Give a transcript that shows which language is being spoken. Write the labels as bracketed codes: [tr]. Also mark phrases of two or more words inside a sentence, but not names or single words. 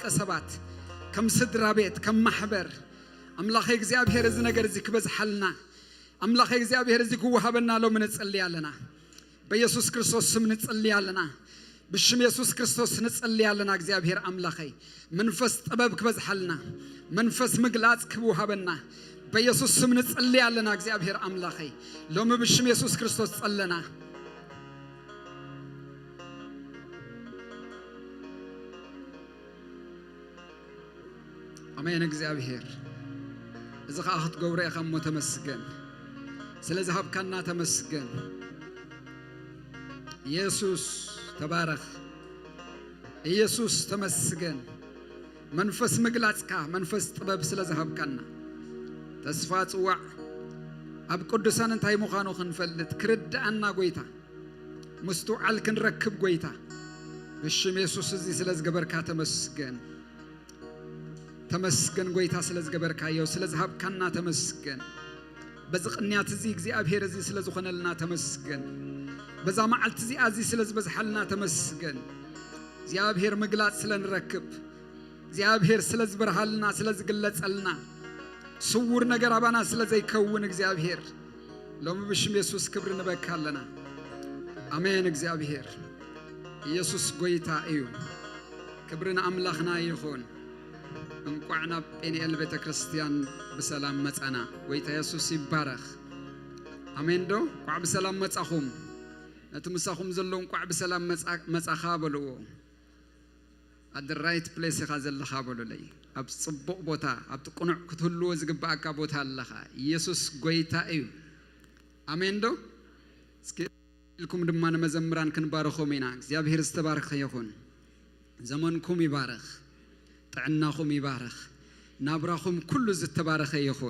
[ti] ሰባት ከምስድራ ቤት ከማህበር አምላኽ እግዚአብሔር እዚ ነገር እዚ ክበዝሐልና አምላኽ እግዚአብሔር እዚ ክወሃበና ለው እንጸልያለና በኢየሱስ ክርስቶስ ስም እንጸልያለና በሽም ኢየሱስ ክርስቶስ እንጸልያለና እግዚአብሔር አምላኽ መንፈስ ጥበብ ክበዝሐልና መንፈስ መግላጽ ክወሃበና በኢየሱስ ስም እንጸልያለና እግዚአብሔር አምላኽ ለው በሽም ኢየሱስ ክርስቶስ ጸለና አሜን እግዚአብሔር እዛ አኽት ገብረ ያኸሞ ተመስገን ስለዚህ ሀብካና ተመስገን ኢየሱስ ተባረክ ኢየሱስ ተመስገን መንፈስ መግላጽካ መንፈስ ጥበብ ስለዚህ ሀብካና ተስፋ ጽዋዕ አብ ቅዱሳን እንታይ ምዃኑ ክንፈልጥ ክርዳአና ጌታ ምስተውዓል ክንረክብ ጌታ በሽም ኢየሱስ እዚ ስለዚህ ገበርካ ተመስገን ተመስገን ጌታ ስለዚህ ገበርካዮ ስለዚህ ሀብካና ተመስገን በዝቅንያት እዚ እግዚአብሔር እዚ ስለዚህ ኾነልና ተመስገን በዛ ማዓልት እዚ አዚ ስለዚህ በዝሐልና ተመስገን እግዚአብሔር መግላጽ ስለንረክብ እግዚአብሔር ስለዚህ በርሃልና ስለዚህ ግለጸልና ስውር ነገር አባና ስለዚህ ይከውን እግዚአብሔር ሎም በሽም ኢየሱስ ክብር እንበካለና አሜን እግዚአብሔር ኢየሱስ ጌታ እዩ ክብርና አምላኽና ይኹን እንቋዕና ጴንኤል ቤተ ክርስቲያን በሰላም መጻና ወይታ ኢየሱስ ይባረክ አሜን ዶ ቋዕ በሰላም መጻኹም ነትምሳኹም ዘለው ቋዕ በሰላም መጻኻ በልዎ [en] at the right place [ti] ካዘለኻ በሉለይ አብ ጽቡቕ ቦታ አብ ጥቁንዕ ክትህልዎ ዝግባእካ ቦታ ኣለኻ ኢየሱስ ጌታ እዩ አሜን ዶ እስኪ ልኩም ድማ መዘምራን ክንባረኾም ኢና እግዚአብሔር ዝተባረከ ይኹን ዘመንኩም ይባረክ ጥዕናኹም ይባረክ ናብራኹም ኩሉ ዝተባረከ ይኹን